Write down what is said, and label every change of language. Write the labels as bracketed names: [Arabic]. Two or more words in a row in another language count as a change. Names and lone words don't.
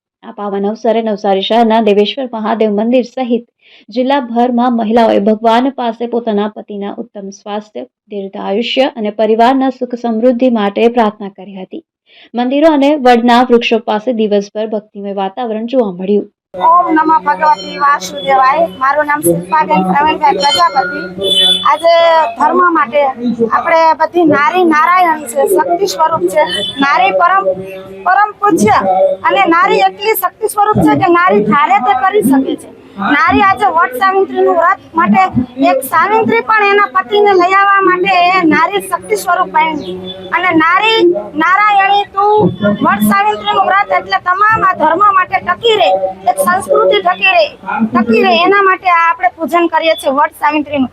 [Gujarati] આ પાવન અવસરે નવસારી શહેરના દેવેશ્વર મહાદેવ મંદિર સહિત જિલ્લાભરમાં મહિલાઓએ ભગવાન પાસે પોતાના પતિના ઉત્તમ સ્વાસ્થ્ય, દીર્ઘાયુષ્ય અને પરિવારના સુખ સમૃદ્ધિ માટે પ્રાર્થના કરી હતી। મંદિરો અને વડના વૃક્ષો પાસે દિવસભર ભક્તિમય વાતાવરણ જોવા મળ્યું। [Sanskrit] ओम नमः भगवती वासुदेवाय। [Gujarati] મારૂ નામ શિલ્પાબેન પ્રવીણભાઈ પ્રજાપતિ। આજ ધર્મ માટે આપણે બધી નારી નારાયણ છે, શક્તિ સ્વરૂપ છે। નારી પરમ પૂજ્ય અને નારી એટલી શક્તિ સ્વરૂપ છે કે નારી ધારે તે કરી શકે છે। નારી આજે વટ સાવિત્રીનું વ્રત માટે એક સાવિત્રી પણ એના પતિને લઈ આવવા માટે નારી શક્તિ સ્વરૂપ બની અને નારી નારાયણી તું વટ સાવિત્રીનું વ્રત એટલે તમામ આ ધર્મ માટે ટકી રહે, એક સંસ્કૃતિ ટકી રહે એના માટે આપણે પૂજન કરીએ છીએ વટ સાવિત્રીનું।